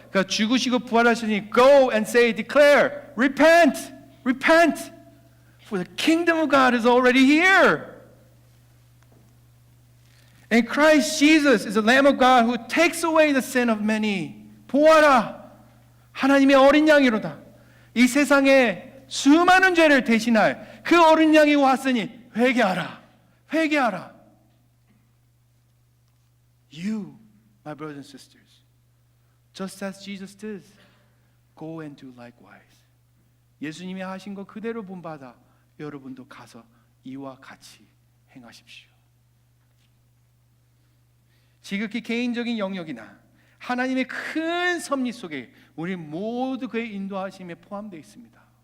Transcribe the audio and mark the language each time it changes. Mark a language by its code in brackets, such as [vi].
[ko] 그러니까 죽으시고 부활하시니 [en] go and say, declare, repent, repent. For the kingdom of God is already here. And Christ Jesus is the Lamb of God who takes away the sin of many. [ko] 보아라, 하나님의 어린 양이로다. 이 세상에 수많은 죄를 대신할 그 어린 양이 왔으니 회개하라, 회개하라. [en] You, my brothers and sisters, just as Jesus did, go and do likewise. [ko] 예수님이 하신 거 그대로 본받아 여러분도 가서 이와 같이 행하십시오. 지극히 개인적인 영역이나 하나님의 큰 섭리 속에 우리 모두 그의 인도하심에 포함되어 있습니다.